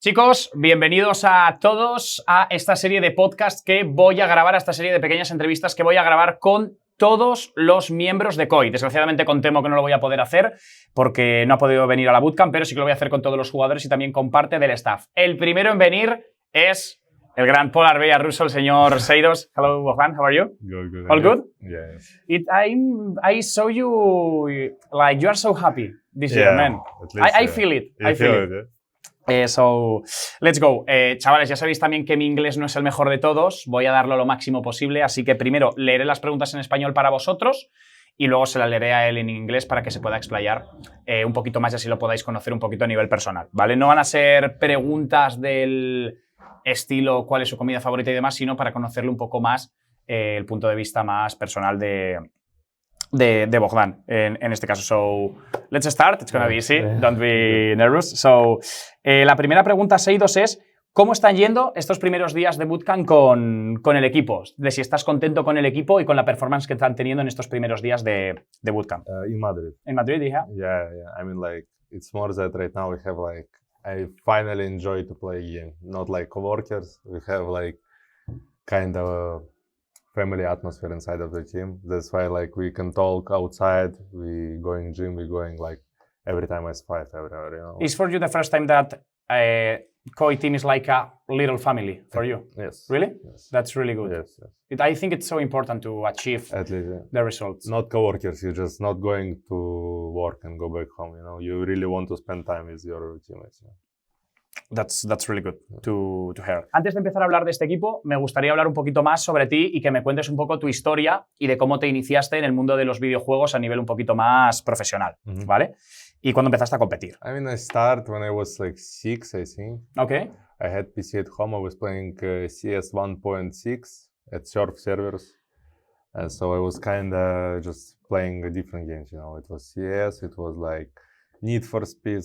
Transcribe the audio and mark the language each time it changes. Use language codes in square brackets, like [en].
[es] Chicos, bienvenidos a todos a esta serie de podcast que voy a grabar, a esta serie de pequeñas entrevistas que voy a grabar con todos los miembros de KOI. Desgraciadamente con Temo que no lo voy a poder hacer porque no ha podido venir a la bootcamp, pero sí que lo voy a hacer con todos los jugadores y también con parte del staff. El primero en venir es el gran Polar Bear ruso, el señor Sheydos. [en] Hello, Bogdan, how are you? Good. All good? Yeah. I saw you like you are so happy this year, man. I feel it. I feel it. So, let's go. [es] Chavales, ya sabéis también que mi inglés no es el mejor de todos. Voy a darlo lo máximo posible, así que primero leeré las preguntas en español para vosotros y luego se las leeré a él en inglés para que se pueda explayar un poquito más y así lo podáis conocer un poquito a nivel personal, ¿vale? No van a ser preguntas del estilo cuál es su comida favorita y demás, sino para conocerle un poco más el punto de vista más personal de Bogdan, en este caso. [en] So, let's start. It's gonna be easy. Don't be nervous. [es] So, la primera pregunta, Sheydos, es ¿cómo están yendo estos primeros días de bootcamp con el equipo? De si estás contento con el equipo y con la performance que están teniendo en estos primeros días de bootcamp. [en] In Madrid. [es] En Madrid, yeah? [en] Yeah. I mean, like, it's more that right now we have, like, I finally enjoy to play a game. Not like coworkers. We have, like, kind of a family atmosphere inside of the team. That's why, like, we can talk outside. We going gym. We going, like, every time I fight, everywhere, you know. Is for you the first time that KOI team is like a little family for you? Yes. Really? Yes. That's really good. Yes. I think it's so important to achieve At least, yeah. the results. Not coworkers. You're just not going to work and go back home, you know. You really want to spend time with your teammates. Yeah. That's really good to hear. [es] Antes de empezar a hablar de este equipo, me gustaría hablar un poquito más sobre ti y que me cuentes un poco tu historia y de cómo te iniciaste en el mundo de los videojuegos a nivel un poquito más profesional, ¿vale? Y cuándo empezaste a competir. [en] I mean, I started when I was like 6, I think. Okay. I had PC at home. I was playing CS 1.6 at surf servers. So I was kind of just playing different games, you know. It was CS, it was like Need for Speed.